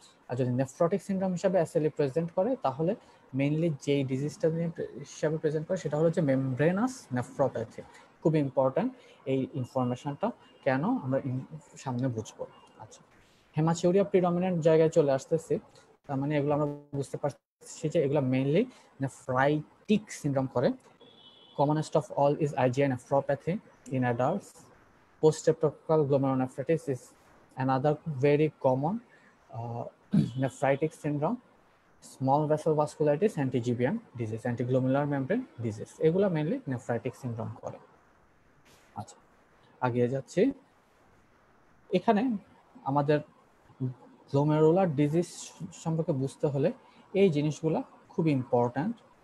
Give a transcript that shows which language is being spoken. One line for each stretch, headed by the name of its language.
Bangla: আর যদি nephrotic syndrome হিসাবে SLE present করে তাহলে মেইনলি যেই ডিজিজটা নিয়ে হিসাবে প্রেজেন্ট করে সেটা হলো যে মেমব্রেনাস নেফ্রোপ্যাথি। খুব ইম্পর্ট্যান্ট এই ইনফরমেশনটা, কেন আমরা সামনে বুঝবো। আচ্ছা, হেমাচিউরিয়া প্রিডমিনেন্ট জায়গায় চলে আসতেছি, তার মানে এগুলো আমরা বুঝতে পারছি যে এগুলো মেইনলি নেফ্রাইটিক সিনড্রোম করে।
English: Commonest of all is IgA nephropathy in adults. Post-streptococcal glomerulonephritis is another very common nephritic syndrome. Small vessel vasculitis, anti-GBM disease, anti-glomerular membrane disease,
Bangla: এগুলা মেইনলি নেফ্রাইটিক সিনড্রোম করে। আচ্ছা, আগিয়ে যাচ্ছি। এখানে আমাদের গ্লোমেরুলার ডিজিজ সম্পর্কে বুঝতে হলে এই জিনিসগুলা খুব ইম্পর্ট্যান্ট।